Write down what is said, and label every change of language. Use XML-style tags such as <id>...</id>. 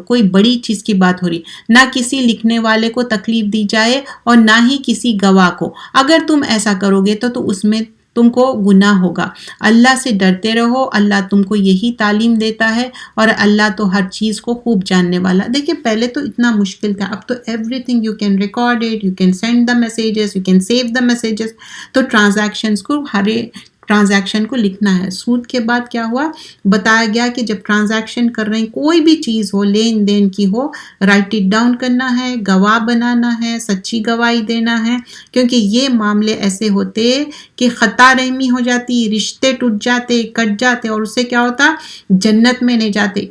<ur>کوئی بڑی چیز کی بات ہو رہی، نہ کسی لکھنے والے کو تکلیف دی جائے اور نہ ہی کسی گواہ کو. اگر تم ایسا کرو گے تو اس میں تم کو گناہ ہوگا. اللہ سے ڈرتے رہو، اللہ تم کو یہی تعلیم دیتا ہے، اور اللہ تو ہر چیز کو خوب جاننے والا. دیکھیں پہلے تو اتنا مشکل تھا، اب تو</ur> <en>Everything you can record it, you can send the messages, you can save the messages.</en> <ur>تو ٹرانزیکشنز کو ٹرانزیکشن کو لکھنا ہے. سود کے بعد کیا ہوا، بتایا گیا کہ جب ٹرانزیکشن کر رہے ہیں کوئی بھی چیز ہو، لین دین کی ہو،</ur> <en>write it down</en> <ur>کرنا ہے، گواہ بنانا ہے، سچی گواہی دینا ہے، کیونکہ یہ معاملے ایسے ہوتے کہ خطا رحمی ہو جاتی، رشتے ٹوٹ جاتے، کٹ جاتے، اور اس سے کیا ہوتا، جنت میں نہیں جاتے.</ur>